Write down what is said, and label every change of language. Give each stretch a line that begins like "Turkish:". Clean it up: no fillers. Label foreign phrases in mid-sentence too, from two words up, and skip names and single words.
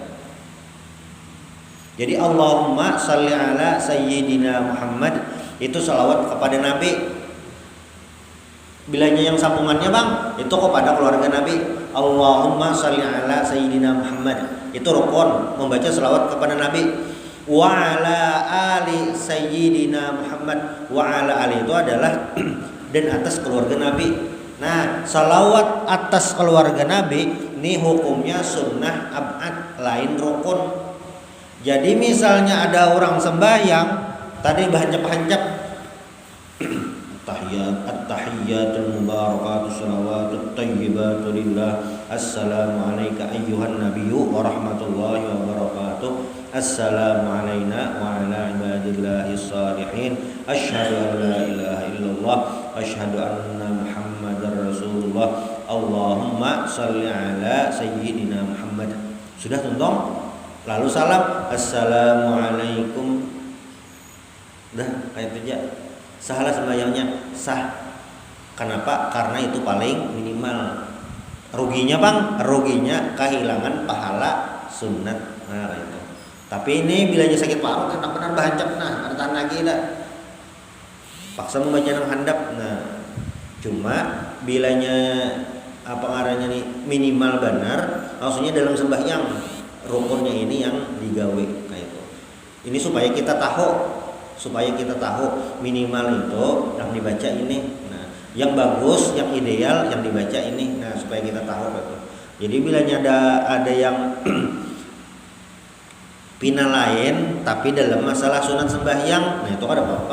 Arabic: Jadi اللهم صل على سيدنا محمد
Indonesian: itu salawat kepada Nabi.
Banjar: Bilanya yang sambungannya bang itu kepada keluarga Nabi.
Arabic: اللهم صل على سيدنا محمد
Indonesian: itu rukun membaca salawat kepada Nabi.
Arabic: وعلى آل سيدنا محمد. وعلى آل
Indonesian: itu adalah dan atas keluarga Nabi. Nah salawat atas keluarga Nabi ini hukumnya sunnah ab'ad lain rukun.
Banjar: Jadi misalnya ada orang sembahyang tadi bahancap
Arabic: التحيات المباركات الصلوات الطيبات لله. السلام عليك أيها النبي ورحمة الله وبركاته. السلام علينا وعلى عباد الله الصالحين. أشهد أن لا إله إلا الله وأشهد أن محمدا رسول الله. اللهم صل على سيدنا محمد.
Banjar: Sudah tuntong?
Indonesian: Lalu salam, assalamualaikum. Udah kayak itu aja. Salah sembahyangnya sah. Kenapa? Karena itu paling minimal. Ruginya bang, ruginya kehilangan pahala sunat. Nah itu.
Banjar: Tapi ini bilanya sakit paru kan benar bahancap. Nah ada tahan lagi dah. Paksa membaca nang handap. Nah cuma bilanya apa ngaranya nih minimal benar.
Indonesian: Maksudnya dalam sembahyang rukunnya ini yang digawe kayak itu. Ini supaya kita tahu minimal itu yang dibaca ini. Nah, yang bagus, yang ideal yang dibaca ini. Nah, supaya kita tahu itu.
Banjar: Jadi bilanya ada yang pina lain tapi dalam masalah sunat sembahyang, nah itu ada apa-apa.